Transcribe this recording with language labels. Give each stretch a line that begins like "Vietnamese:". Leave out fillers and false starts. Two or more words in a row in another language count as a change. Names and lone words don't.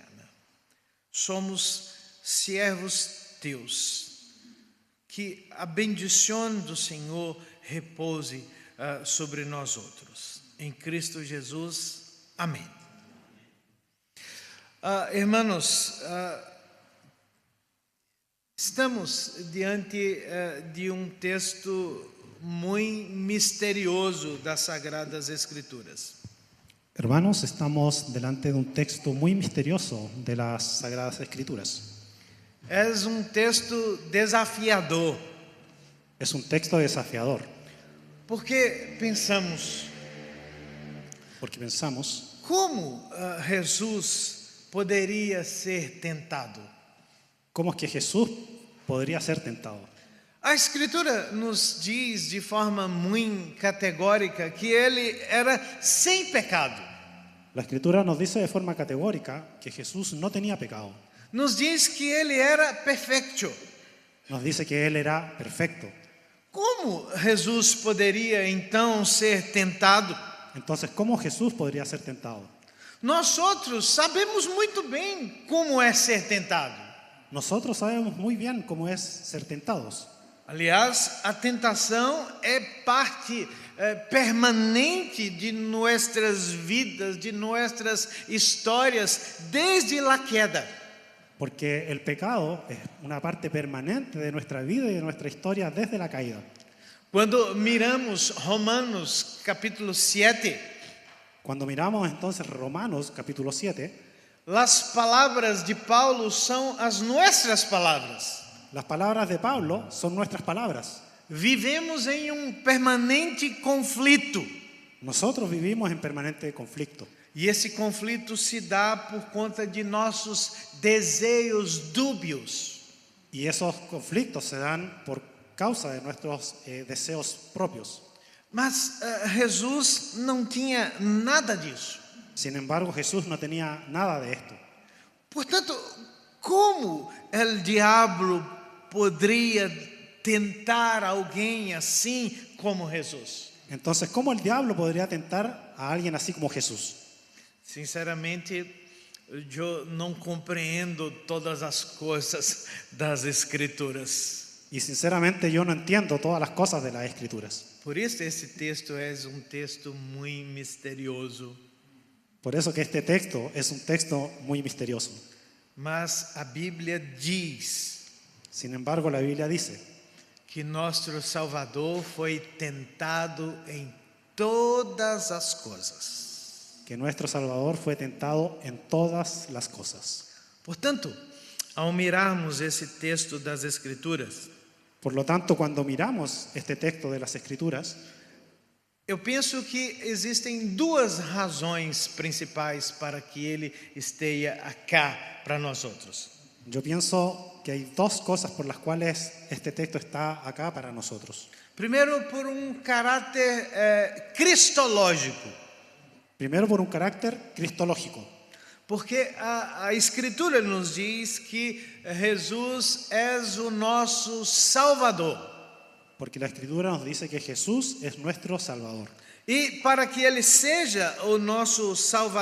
Portuguese: Somos servos teus, que a bendição do Senhor repouse sobre nós outros. Em Cristo Jesus. Amém. Irmãos, estamos diante de um texto muito misterioso das Sagradas Escrituras.
Spanish: Hermanos, estamos delante de un texto muy misterioso de las Sagradas Escrituras.
Portuguese: É um texto desafiador,
Spanish: Es un texto desafiador,
Portuguese: porque pensamos,
Spanish: porque pensamos,
Portuguese: como Jesus poderia ser tentado?
Spanish: ¿cómo es que Jesús podría ser tentado?
Portuguese: A Escritura nos diz de forma muito categórica que ele era sem pecado.
Spanish: La Escritura nos dice de forma categórica que Jesús no tenía pecado.
Portuguese: Nos diz que ele era perfeito.
Spanish: Nos dice que Él era perfecto.
Portuguese: Como Jesus poderia então ser tentado?
Spanish: Entonces, ¿cómo Jesús podría ser tentado?
Portuguese: Nós outros sabemos muito bem como é ser tentado.
Spanish: Nosotros sabemos muy bien cómo es ser tentados.
Portuguese: Aliás, a tentação é parte permanente de nossas vidas, de nossas histórias, desde a queda.
Spanish: Porque el pecado es una parte permanente de nuestra vida y de nuestra historia desde la caída.
Portuguese: Quando miramos Romanos capítulo 7,
Spanish: Cuando miramos entonces Romanos capítulo 7,
Portuguese: as palavras de Paulo são as nossas palavras.
Spanish: las palabras de Pablo son nuestras palabras.
Portuguese: Vivemos em permanente conflito.
Spanish: Nosotros vivimos en permanente conflicto.
Portuguese: E esse conflito se dá por conta de nossos desejos dúbios.
Spanish: Y esos conflictos se dan por causa de nuestros deseos propios.
Portuguese: Mas Jesus não tinha nada disso.
Spanish: Sin embargo, Jesús no tenía nada de esto.
Portuguese: Portanto, como o diabo poderia tentar alguém assim como Jesus?
Spanish: Entonces, ¿cómo el diablo podría tentar a alguien así como Jesús?
Portuguese: Sinceramente, eu não compreendo todas as coisas das Escrituras.
Spanish: Y sinceramente yo no entiendo todas las cosas de las Escrituras.
Portuguese: Por isso esse texto é texto muito misterioso.
Spanish: Por eso que este texto es un texto muy misterioso.
Portuguese: Mas a Bíblia diz
Spanish: Sin embargo, la Biblia dice
Portuguese: que nosso Salvador foi tentado em todas as coisas.
Spanish: que nuestro Salvador fue tentado en todas las cosas.
Portuguese: Portanto, ao mirarmos esse texto das Escrituras,
Spanish: Por lo tanto, cuando miramos este texto de las Escrituras,
Portuguese: eu penso que existem duas razões principais para que ele esteja acá para nós outros.
Spanish: yo pienso que hay dos cosas por las cuales este texto está acá para nosotros.
Portuguese: Primeiro, por caráter cristológico,
Spanish: Primero, por un carácter cristológico,
Portuguese: porque a Escritura nos diz que Jesus é o nosso Salvador.
Spanish: porque la Escritura nos dice que Jesús es nuestro Salvador.
Portuguese: E para que ele seja o nosso Salvador,